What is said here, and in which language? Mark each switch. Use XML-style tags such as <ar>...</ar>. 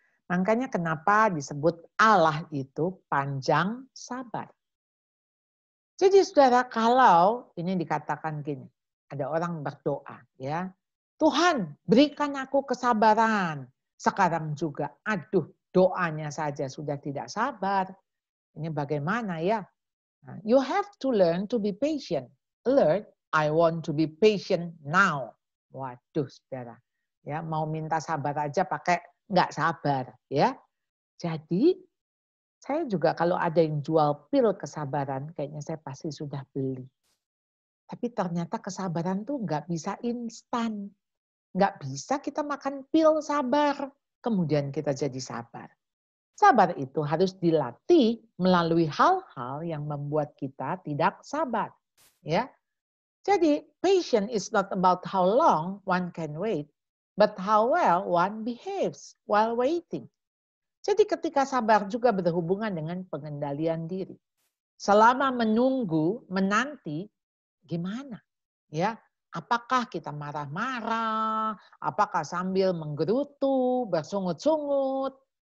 <id>Makanya kenapa disebut Allah itu panjang sabar. Jadi saudara, kalau ini dikatakan gini, ada orang berdoa ya, Tuhan berikan aku kesabaran. Sekarang juga, aduh doanya saja sudah tidak sabar. Ini bagaimana ya?</id> <en>Nah, you have to learn to be patient. Alert, I want to be patient now.</en> <id>Waduh saudara, ya mau minta sabar aja pakai nggak sabar ya. Jadi saya juga kalau ada yang jual pil kesabaran, kayaknya saya pasti sudah beli. Tapi ternyata kesabaran tuh nggak bisa instan. Nggak bisa kita makan pil sabar, kemudian kita jadi sabar. Sabar itu harus dilatih melalui hal-hal yang membuat kita tidak sabar.</id> <en>Ya, jadi patient is not about how long one can wait, but how well one behaves while waiting.</en> <id>Jadi ketika sabar juga berhubungan dengan pengendalian diri. Selama menunggu, menanti, gimana? Ya, apakah kita marah-marah? Apakah sambil menggerutu, bersungut-sungut?</id>